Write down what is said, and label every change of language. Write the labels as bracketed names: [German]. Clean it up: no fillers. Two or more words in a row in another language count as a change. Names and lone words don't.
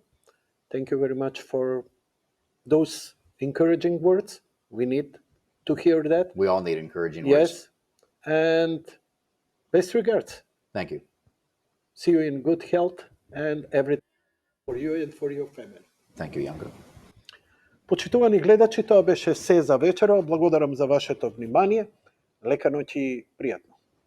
[English] Thank you very much for those encouraging words. We need to hear that. We all need encouraging words. Yes. And best regards. Thank you. See you in good health and everything for you and for your family. Thank you, Janko. [Macedonian] Почитувани гледачи, тоа беше се за вечера. Благодарам за вашето внимание. Лека ноќ и пријатно.